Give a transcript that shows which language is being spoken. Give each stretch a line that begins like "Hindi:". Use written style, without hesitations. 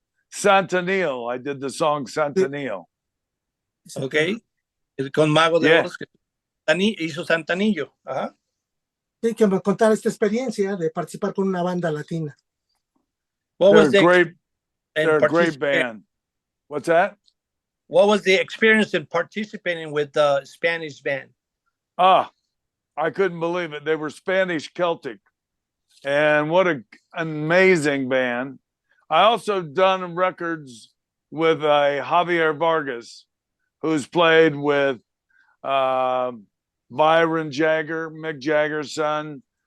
English: Santanil, I did the song Santanil.
Spanish: Okay, con Mago de Oz, hizo Santanillo. Ajá. Sí, que me contara esta experiencia de participar con una banda latina.
English: They're a great band. What's that? what was the experience in participating with the Spanish band? Ah, I couldn't believe it. They were Spanish Celtic. And what an amazing band. I also done records with Javier Vargas, who's played with Byron Jagger, Mick Jagger's son.